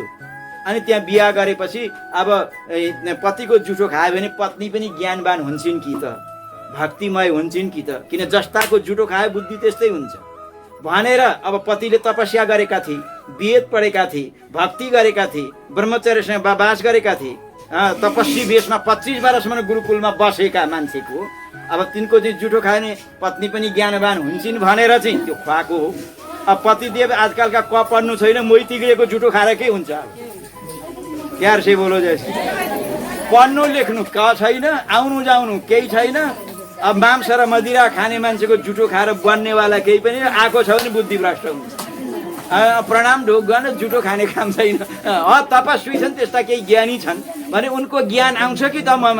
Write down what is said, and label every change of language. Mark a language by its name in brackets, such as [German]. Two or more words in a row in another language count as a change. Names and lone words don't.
[Nepali] अनि त्यहाँ बिहा गरेपछि अब पतिको जुठो खायो भने पत्नी पनि ज्ञानवान हुन्छन् कि त, भक्तिमय हुन्छन् कि त, किन जस्ताको जुठो खायो बुद्धि त्यस्तै हुन्छ भनेर अब पतिले तपस्या गरेका थिए, वेद पढेका थिए, भक्ति गरेका थिए, ब्रह्मचर्यसँग वास गरेका थिए, तपस्वी वेशमा 25 वर्षसम्म गुरुकुलमा बसेका मान्छेको अब तिनको चाहिँ जुठो खायो भने पत्नी पनि ज्ञानवान हुन्छन् भनेर चाहिँ त्यो खुवाएको हो। अब पतिदेव आजकलका क पढ्नु छैन, मोही तिग्रेको जुठो खाएर के हुन्छ? [Hindi] प्यार से बोलो जैसे। [Nepali] पढ्नु लेख्नु क छैन, आउनु जाउनु केही छैन। अब मांस र मदिरा खाने मान्छेको जुठो खाएर बन्नेवाला केही पनि आएको छ भने बुद्धि भ्रष्ट हुन्छ। प्रणाम ढोक गर्न जुठो खाने काम छैन। तपस्वी छन्, त्यस्ता केही ज्ञानी छन् भने उनको ज्ञान आउँछ कि त ममा।